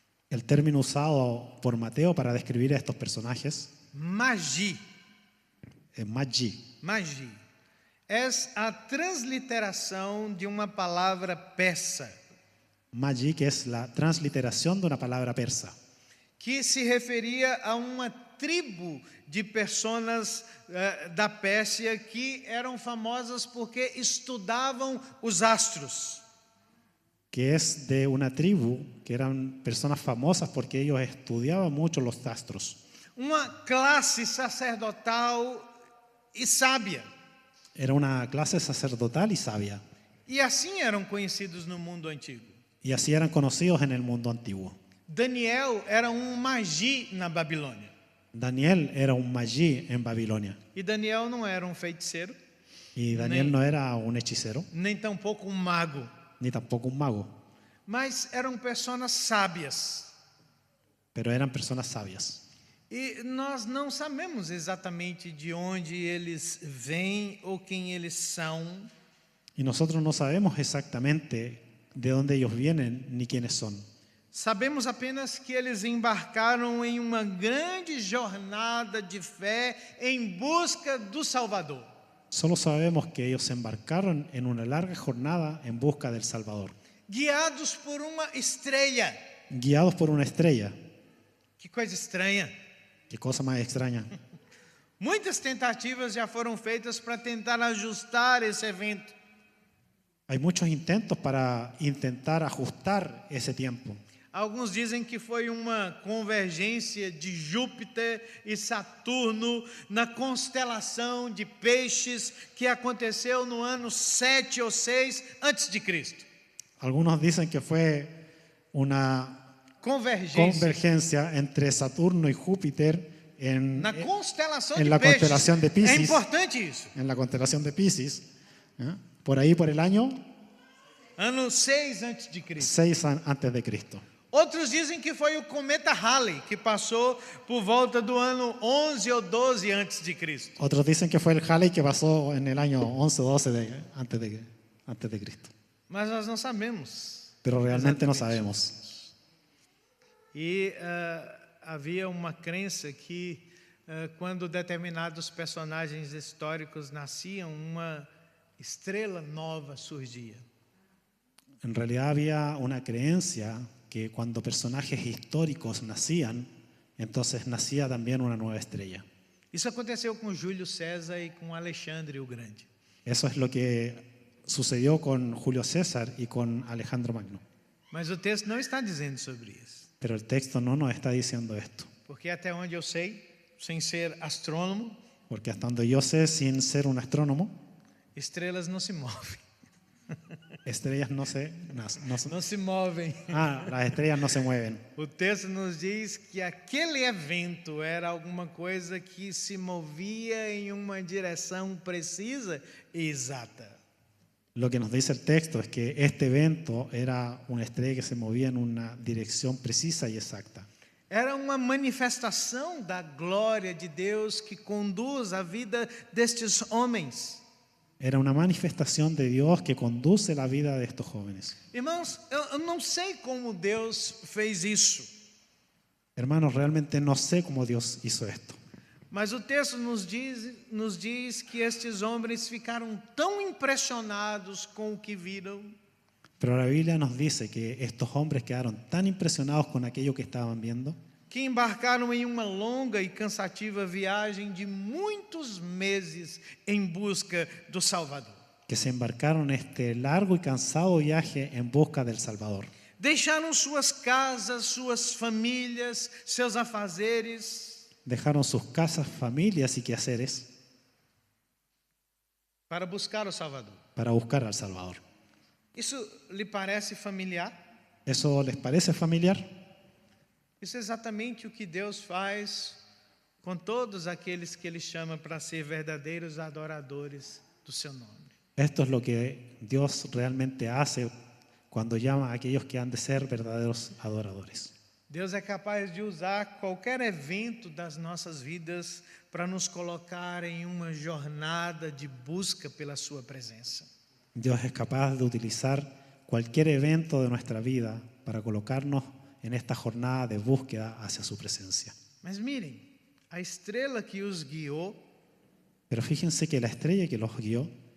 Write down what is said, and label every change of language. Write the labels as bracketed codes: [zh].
[es] El término usado por Mateo para describir a estos personajes magi, es magi. [pt] magi, é a transliteração de uma palavra persa, [es] Magi, que es la transliteración de una palabra persa, [pt] que se referia a uma tribo de personas da Pérsia que eram famosas porque estudavam os astros. [es] que es de una tribu que eran personas famosas porque ellos estudiaban mucho los astros. [pt] Uma classe sacerdotal e sábia. [es] Era una clase sacerdotal y sabia, [pt] E assim eram conhecidos no mundo antigo. [es] y así eran conocidos en el mundo antiguo. [pt] Daniel era um magi na Babilônia. [es] Daniel era un magi en Babilonia, [pt] E Daniel não era um feiticeiro, [es] y Daniel no era un hechicero, [pt] nem tampouco um mago, [es] ni tampoco un mago, [pt] mas eram pessoas sábias. [es] pero eran personas sabias. [pt] E nós não sabemos exatamente de onde eles vêm ou quem eles são, [es] Y nosotros no sabemos exactamente de dónde ellos vienen ni quiénes son. [pt] sabemos apenas que eles embarcaram em uma grande jornada de fé em busca do Salvador. [es] Solo sabemos que ellos se embarcaron en una larga jornada en busca del Salvador, [pt] Guiados por uma estrela. [es] guiados por una estrella. [pt] Que coisa estranha. [es] Qué cosa más extraña. [pt] Muitas tentativas já foram feitas para tentar ajustar esse evento. [es] Hay muchos intentos para intentar ajustar ese tiempo. [pt] Alguns dizem que foi uma convergência de Júpiter e Saturno na constelação de Peixes que aconteceu no ano 7 ou 6 antes de Cristo. [es] Algunos dicen que fue una [pt] Convergência [es] convergencia entre Saturno y Júpiter [pt] na constelação [es] en [pt] de [es] la [pt] Peixes. [es] constelación de Piscis. [pt] É importante isso. [es] en la constelación de Piscis, por ahí por el año [pt] Ano 6 antes de Cristo. [es] 6 antes de Cristo. [pt] Outros dizem que foi o cometa Halley, que passou por volta do ano 11 ou 12 antes de Cristo. [es] Otros dicen que fue el Halley que pasó en el año 11 o 12 antes de Cristo. [pt] Mas nós não sabemos. [es] Pero realmente no [pt] exatamente. [es] sabemos. [pt] E havia uma crença que quando determinados personagens históricos nasciam, uma estrela nova surgia. [es] En realidad había una creencia que cuando personajes históricos nacían, entonces nacía también una nueva estrella. [pt] Isso aconteceu com Júlio César e com Alexandre o Grande. [es] Eso es lo que sucedió con Julio César y con Alejandro Magno. [pt] Mas o texto não está dizendo sobre isso. [es] Pero el texto no nos está diciendo esto. [pt] Porque até onde eu sei, sem ser astrônomo, [es] Porque hasta donde yo sé, sin ser un astrónomo, [pt] estrelas não se movem. [es] estrellas no se [pt] movem. [es] las estrellas no se mueven. [pt] O texto nos diz que aquele evento era alguma coisa que se movia em uma direção precisa e exata. [es] Lo que nos dice el texto es que este evento era una estrella que se movía en una dirección precisa y exacta. [pt] Era uma manifestação da glória de Deus que conduz a vida destes homens. [es] Era una manifestación de Dios que conduce la vida de estos jóvenes. [pt] Irmãos, eu não sei como Deus fez isso, [es] Hermanos, realmente no sé cómo Dios hizo esto. [pt] mas o texto nos diz que estes homens ficaram tão impressionados com o que viram, [es] Pero la Biblia nos dice que estos hombres quedaron tan impresionados con aquello que estaban viendo, [pt] que embarcaram em uma longa e cansativa viagem de muitos meses em busca do Salvador. [es] que se embarcaron en este largo y cansado viaje en busca del Salvador. [pt] Deixaram suas casas, suas famílias, seus afazeres [es] Dejaron sus casas, familias y quehaceres [pt] para buscar o Salvador. [es] para buscar al Salvador. [pt] Isso lhe parece familiar? [es] ¿Eso les parece familiar? [pt] Isso é exatamente o que Deus faz com todos aqueles que Ele chama para ser verdadeiros adoradores do seu nome. [es] Esto es lo que Dios realmente hace cuando llama a aquellos que han de ser verdaderos adoradores. [pt] Deus é capaz de usar qualquer evento das nossas vidas para nos colocar em uma jornada de busca pela sua presença. [es] Dios es capaz de utilizar cualquier evento de nuestra vida para colocarnos en esta jornada de búsqueda hacia su presencia. [pt] Mas mirem, a estrela que os guiou [es] Pero fíjense que la estrella que los guió